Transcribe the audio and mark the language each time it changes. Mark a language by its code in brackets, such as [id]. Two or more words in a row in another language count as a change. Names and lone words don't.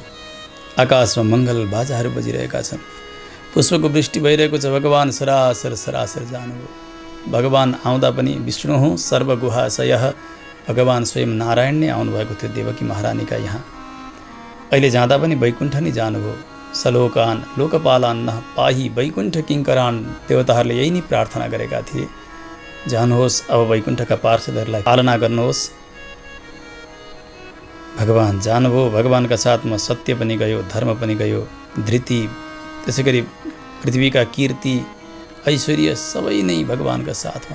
[ne] आकाशमा मङ्गल बाजाहरू बजिरहेका छन्। पुष्पको वृष्टि भइरहेको छ। भगवान सरासर जानुभयो। भगवान आउँदा पनि [sa] विष्णु सर्वगुहाशयः, [ne] भगवान स्वयं नारायण नै आउनुभएको थियो देवकी महारानीका यहाँ। अहिले जाँदा पनि वैकुण्ठ नै जानुभयो। [sa] सलोकान लोकपालान नः पाही वैकुण्ठ किङ्करान्, [ne] देवताहरूले यही नै प्रार्थना गरेका थिए। जानुहोस्, अब वैकुण्ठका पार्षदहरूलाई पालना गर्नुहोस्। भगवान जानुभयो। भगवानका साथमा सत्य पनि गयो, धर्म पनि गयो, धृति, त्यसै गरी पृथ्वीका कीर्ति, ऐश्वर्य सबै नै भगवानका साथमा।